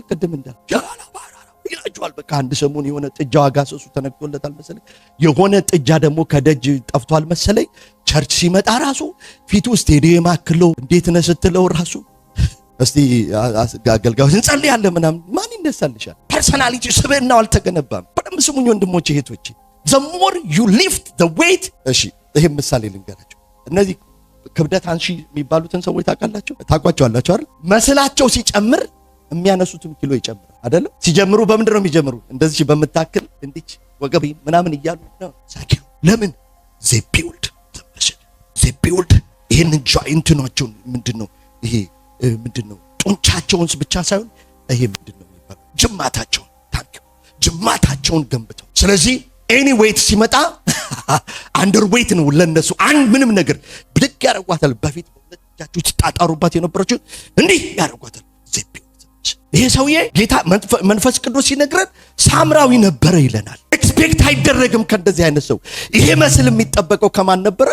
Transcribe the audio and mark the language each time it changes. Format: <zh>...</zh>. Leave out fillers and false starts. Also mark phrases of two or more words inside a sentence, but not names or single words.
<am>ቅድም ይላችኋል። በቃ አንድ ሰሞን የሆነ ጥጃ አጋሰሱ ተነክቶለታል መሰለኝ። የሆነ ጥጃ ደግሞ ከደጅ ጠፍቷል መሰለኝ። ቸርች ሲመጣ ራሱ ፊቱ ስቴዲየም አክለው እንዴት ነህ ስትለው ራሱ እስቲ አገልጋዮች እንጸልያለን ምናምን ማን ይነሳልሻል? ፐርሰናሊቲ ስብዕናው አልተገነባም። በደንብ ስሙኝ ወንድሞቼ እህቶቼ።</am> <en>the more you lift the weight</en> <am>እሺ ይሄ ምሳሌ ልንገራችሁ። እነዚህ ክብደት አንሺ የሚባሉትን ሰዎች ታውቋቸዋላችሁ አይደል? መስላቸው ሲጨምር የሚያነሱትም ኪሎ ይጨምራል አይደለም? ሲጀምሩ በምንድን ነው የሚጀምሩ? እንደዚህ በምታክል እንዲች ወገብ ምናምን እያሉ ነው ሳኪው። ለምን</am> <en>they build</en> <am>ይሄን ጆይንት ናቸው። ምንድነው ይሄ ምንድነው? ጡንቻቸውን ብቻ ሳይሆን ይሄ ምንድነው የሚባለው ጅማታቸውን ገንብተው። ስለዚህ</am> <en>any weight</en> <am>ሲመጣ</am> <en>under weight</en> <am>ነው ለነሱ። ምንም ነገር ብድግ ያደርጓታል። በፊት እጃችሁ ተጣጣሩባት የነበረችው እንዲህ ያደርጓታል። ይሄ ሰውዬ ጌታ መንፈስ ቅዱስ ሲነግረን ሳምራዊ ነበረ ይለናል። ኤክስፔክት አይደረግም ከእንደዚህ አይነት ሰው። ይሄ መስል የሚጠበቀው ከማን ነበረ?</am>